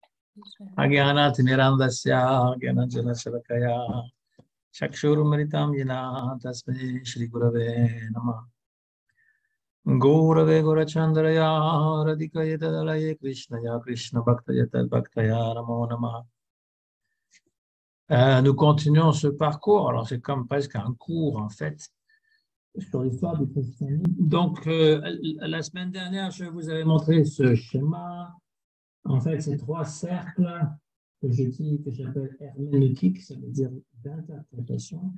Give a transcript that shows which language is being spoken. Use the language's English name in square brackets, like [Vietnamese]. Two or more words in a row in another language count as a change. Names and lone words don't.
[Sanskrit] Agyana Timirandasya, Agyana Janashalakaya, Chakshurumritam Yena, Tasme Shri Gurave Namah. Gaurave Gaurachandraya, Radhikaya Tadalaye Krishnaya, Krishna Bhaktaya Tad Bhaktaya, Namo Namah. [French] Nous continuons ce parcours, alors c'est comme presque un cours en fait, sur l'histoire du christianisme. Donc, la semaine dernière, je vous avais montré ce schéma. En fait, ces trois cercles que j'appelle herméneutique, ça veut dire d'interprétation.